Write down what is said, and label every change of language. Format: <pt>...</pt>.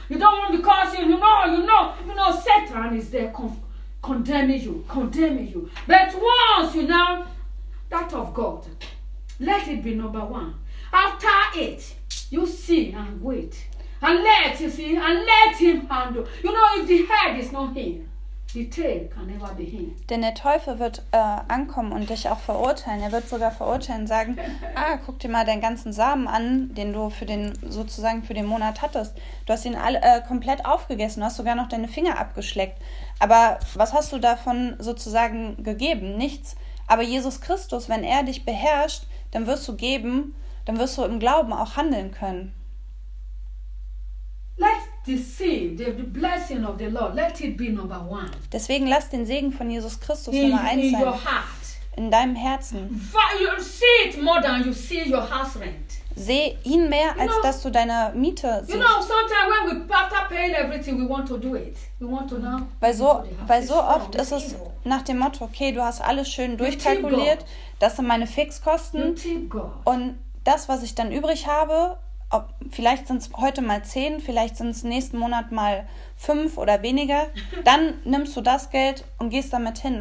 <en>You don't want because you know Satan is there condemning you. But once you know that of God. Let it be number one. After it, you see and wait. And let him handle. You know, if the head is not here, the tail can never be here.</en> <de>Denn der Teufel wird ankommen und dich auch verurteilen. Er wird sogar verurteilen, sagen, guck dir mal deinen ganzen Samen an, den du für den Monat hattest. Du hast ihn alle komplett aufgegessen, du hast sogar noch deine Finger abgeschleckt. Aber was hast du davon sozusagen gegeben? Nichts. Aber Jesus Christus, wenn er dich beherrscht, dann wirst du geben, dann wirst du im Glauben auch handeln können.</de> <en>Let the seed, the blessing of the Lord, let it be number one.</en> <de>Deswegen lass den Segen von Jesus Christus Nummer 1 sein.</de> <en>In your heart.</en> <de>In deinem Herzen.</de> <en>You see it more than you see your house rent.</en> <de>Seh ihn mehr, als dass du deine Miete siehst.</de> <en>You know, sometimes when we after paying everything, we want to do it. We want to now.</en> <de>Weil so oft ist es nach dem Motto, okay, du hast alles schön durchkalkuliert, das sind meine Fixkosten und das, was ich dann übrig habe, vielleicht sind es heute mal 10, vielleicht sind es nächsten Monat mal 5 oder weniger, dann nimmst du das Geld und gehst damit hin.</de>